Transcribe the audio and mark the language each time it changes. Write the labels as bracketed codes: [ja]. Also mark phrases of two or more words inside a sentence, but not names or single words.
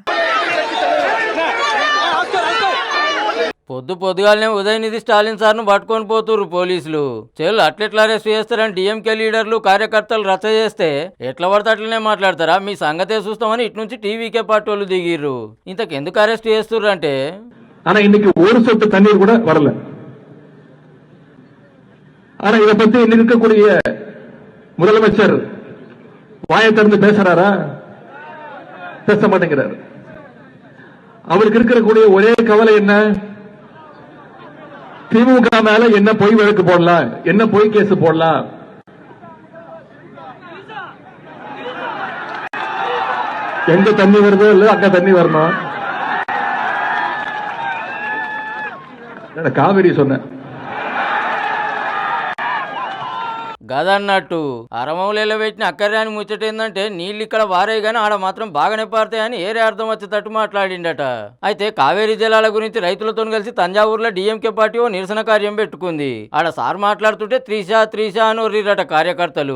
[te] పొద్దుగాలనే ఉదయనిధి స్టాలిన్ సార్ను పట్టుకొని పోతుర్రు పోలీసులు. అట్లెట్లా అరెస్ట్ చేస్తారని డిఎంకే లీడర్లు కార్యకర్తలు రచ్చ చేస్తే ఎట్లా పడితే అట్లనే మాట్లాడతారా, మీ సంగతే చూస్తామని ఇటు నుంచి టీవీకే పార్టీ వాళ్ళు దిగిర్రు. ఇంతకెందుకు అరెస్ట్ చేస్తుర్రు అంటే, [ta] இன்னைக்கு ஒரு சொட்டு தண்ணீர் கூட வரல. ஆனா இதை பத்தி இன்னைக்கு இருக்கக்கூடிய முதலமைச்சர் வாயை திறந்து பேசுறாரா? பேச மாட்டேங்கிறார். அவருக்கு இருக்கக்கூடிய ஒரே கவலை என்ன, திமுக மேல என்ன பொய் வழக்கு போடலாம், என்ன பொய் கேஸ் போடலாம். எங்க தண்ணி வருதோ இல்ல அங்க தண்ணி வரணும். காவிரி சொன்ன [te] గదన్నట్టు అరమౌలేలో పెట్టిన అక్కర్యాని ముచ్చటేందంటే నీళ్ళు ఇక్కడ వారే గాని ఆడ మాత్రం బాగానే పారుతాయని ఏరే అర్థం వచ్చేటట్టు మాట్లాడిండట. అయితే కావేరీ జలాల గురించి రైతులతో కలిసి తంజావూరులో డిఎంకే పార్టీ ఓ నిరసన కార్యం పెట్టుకుంది. ఆడ సార్ మాట్లాడుతుంటే త్రీషా అని ఒర్రిరట కార్యకర్తలు.